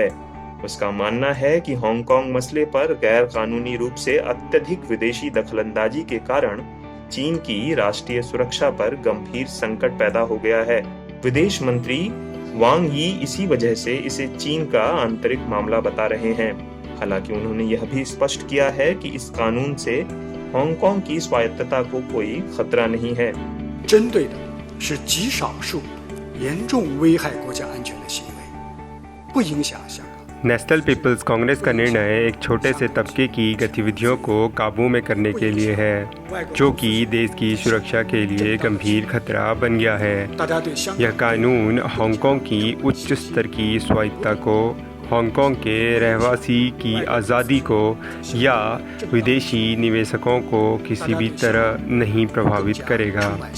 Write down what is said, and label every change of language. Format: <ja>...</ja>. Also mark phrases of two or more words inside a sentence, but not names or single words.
<hi>उसका मानना है कि हांगकांग मसले पर गैर कानूनी रूप से अत्यधिक विदेशी दखलंदाजी के कारण चीन की राष्ट्रीय सुरक्षा पर गंभीर संकट पैदा हो गया है। विदेश मंत्री वांग यी इसी वजह से इसे चीन का आंतरिक मामला बता रहे हैं। हालांकि उन्होंने यह भी स्पष्ट किया है कि इस कानून से हांगकांग की स्वायत्तता को कोई खतरा नहीं है।</hi> <zh>针对的是极少数严重危害国家安全的行为，不影响香港。</zh> <hi>नेशनल पीपल्स कांग्रेस का निर्णय एक छोटे से तबके की गतिविधियों को काबू में करने के लिए है, जो कि देश की सुरक्षा के लिए गंभीर खतरा बन गया है। यह कानून हांगकांग की उच्च स्तर की स्वायत्तता को, हांगकांग के रहवासी की आज़ादी को या विदेशी निवेशकों को किसी भी तरह नहीं प्रभावित करेगा।</hi>